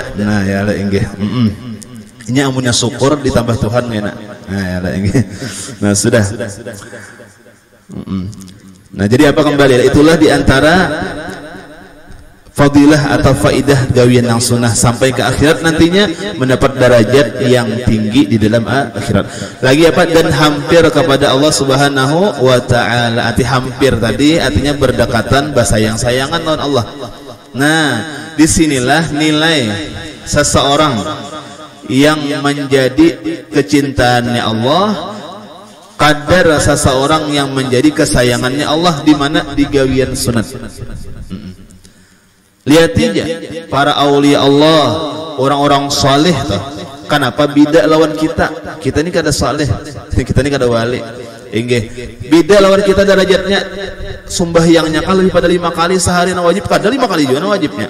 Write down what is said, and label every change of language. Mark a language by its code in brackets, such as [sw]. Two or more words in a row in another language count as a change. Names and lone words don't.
[bjn] Nah ya lah inggih. Ini amunnya syukur ditambah Tuhan ngena. Nah ya lah inggih. Nah sudah. Nah jadi apa kembali? [id] Itulah diantara fadilah atau faidah gawian yang sunnah sampai ke akhirat nantinya mendapat derajat yang tinggi di dalam akhirat. Lagi apa? Dan hampir kepada Allah [ar] سبحانه وتعالى. [bjn] Arti hampir tadi artinya berdekatan, bersayang-sayangan lawan Allah. [id] Nah, disinilah nilai seseorang yang menjadi kecintaannya Allah, kadar seseorang yang menjadi kesayangannya Allah di mana di gawian sunat. Lihat aja para aulia Allah, orang-orang saleh tuh. [bjn] Kenapa beda lawan kita? Kita ini kada saleh, kita ini kada wali. Inggih. Beda lawan kita derajatnya sembahyangnya kan lebih pada 5 kali sehari na wajib, kada 5 kali juga na wajibnya.